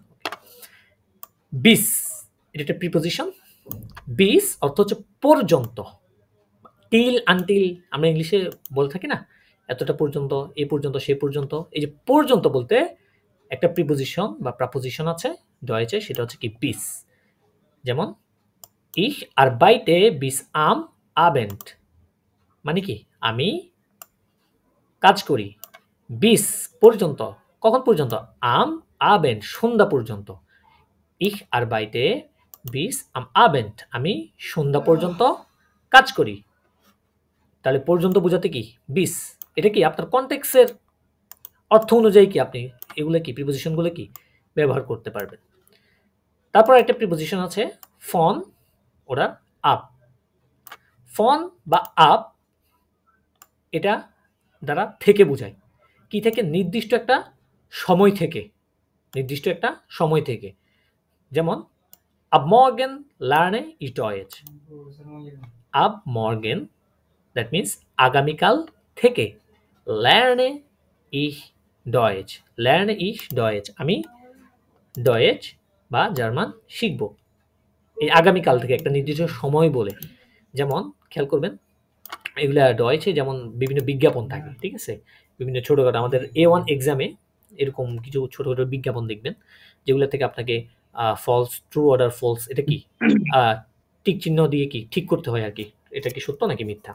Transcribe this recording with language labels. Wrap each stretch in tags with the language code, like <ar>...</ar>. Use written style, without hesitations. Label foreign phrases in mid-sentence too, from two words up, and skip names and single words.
<bn>বিস, এটা একটা প্রিপোজিশন। বিস অর্থ হচ্ছে পর্যন্ত।</bn> <en>till, until</en> <bn>আমরা ইংলিশে বলে থাকি না, এতটা পর্যন্ত, এই পর্যন্ত, সেই পর্যন্ত। এই যে পর্যন্ত বলতে একটা প্রিপোজিশন বা প্রপোজিশন আছে ডয়েচে, সেটা হচ্ছে কি বিস।</bn> <de>যেমন ich arbeite bis am Abend,</de> <bn>মানে কি আমি কাজ করি বিস পর্যন্ত। কখন পর্যন্ত?</bn> <de>am Abend</de> <bn>সন্ধ্যা পর্যন্ত।</bn> <de>ich arbeite bis am Abend,</de> <bn>আমি সন্ধ্যা পর্যন্ত কাজ করি। তাহলে পর্যন্ত বোঝাতে কি বিস। এটা কি আপনার কনটেক্সের অর্থ অনুযায়ী কি আপনি এগুলো কি প্রিপোজিশনগুলো কি ব্যবহার করতে পারবেন।</bn> <de>তারপর একটা প্রিপোজিশন আছে von oder ab.</de> <bn>ফন বা আপ এটা দ্বারা থেকে বোঝায়। কি থেকে? নির্দিষ্ট একটা সময় থেকে, নির্দিষ্ট একটা সময় থেকে।</bn> <de>যেমন ab morgen lerne ich Deutsch, ab morgen</de> <en>that means</en> <bn>আগামীকাল থেকে,</bn> <de>lerne ich Deutsch</de> <bn>আমি ডয়েচ বা জার্মান শিখব। এই আগামীকাল থেকে একটা নির্দিষ্ট সময় বলে। যেমন খেয়াল করবেন, এগুলা ডয়েচে যেমন বিভিন্ন বিজ্ঞাপন থাকে, ঠিক আছে, বিভিন্ন ছোটখাটো আমাদের A1 এক্সামে এরকম কিছু ছোট ছোট বিজ্ঞাপন দেখবেন, যেগুলো থেকে আপনাকে</bn> <en>false, true oder false,</en> <bn>এটা কি টিক চিহ্ন দিয়ে কি ঠিক করতে হয় আর কি, এটা কি সত্য নাকি মিথ্যা।</bn>